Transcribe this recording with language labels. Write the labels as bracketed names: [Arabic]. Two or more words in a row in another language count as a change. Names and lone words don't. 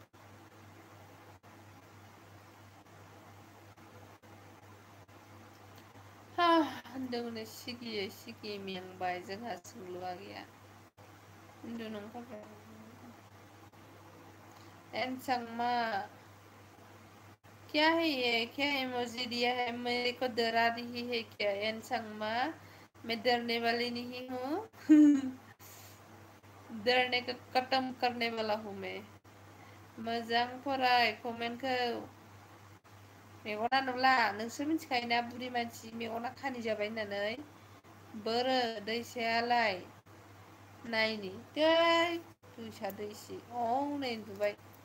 [Bodo] उन्दुनो सिगियै सिगियै मेंबाय, जोंहा सोंलुआ गैया। उन्दुनो ओंखारबाय। एनसांमा [Hindi] क्या है ये? क्या इमोजी दिया है? मेरे को डरा रही है क्या एनसांमा? मैं डरने वाली नहीं हूँ। डरने को खत्म करने वाला हूँ मैं। [Bodo] मोजां फराय कमेन्टखौ। मेगना नुला, नोंसोर मिथिखायोना बुरि मानसि मेगना खानि जाबाय होननानै। बोरो दैसायालाय नायनि दै दैसा दैसि हनै उन्दुबाय।